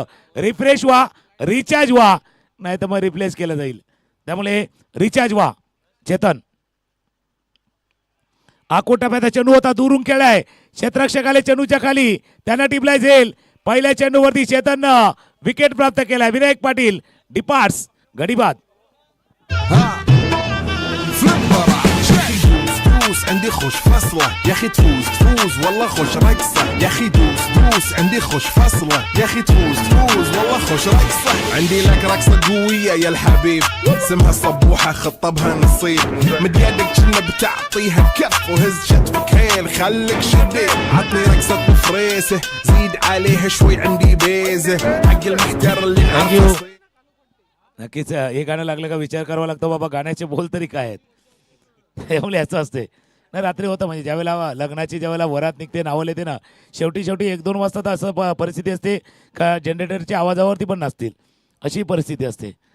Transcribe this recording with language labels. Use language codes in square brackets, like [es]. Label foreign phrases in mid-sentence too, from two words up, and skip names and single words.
[mr] रिफ्रेश व्हा, रिचार्ज व्हा, नाही तर मग रिप्लेस केलं जाईल. त्यामुळे रिचार्ज व्हा. चेतन आकोटाप्याचा चेंडू होता, दुरून खेळाय. क्षेत्ररक्षक आले चेंडूच्या खाली, त्यांना टिपलाय झेल. पहिल्या चेंडूवरती चेतननं विकेट प्राप्त केलाय. विनायक पाटील डिपार्ट्स गडीबाद. [ar] عندي خوش فصلة يا اخي تفوز والله خوش رقصة يا اخي دوس عندي خوش فصلة يا اخي تفوز والله خوش رقصة عندي لك رقصة قوية يا الحبيب اسمها صبوحة خطبها نصيب مد يدك كنا بتعطيها كف وهز شتفك هيل خليك شديد عطني رقصة فريسة زيد عليها شوي عندي بيزة حق المحتر اللي عارف. [mr] नक्कीच हे गाणं लागलं का विचार करावा लागतो बाबा गाण्याचे बोल तरी काय आहेत. त्यामुळे याचं असते ना. रात्री होतं म्हणजे ज्यावेळेला लग्नाची ज्यावेळेला वरात निघते नावं येते ना शेवटी 1-2 वाजता तर असं परिस्थिती असते का जनरेटरच्या आवाजावरती पण नसतील अशी परिस्थिती असते.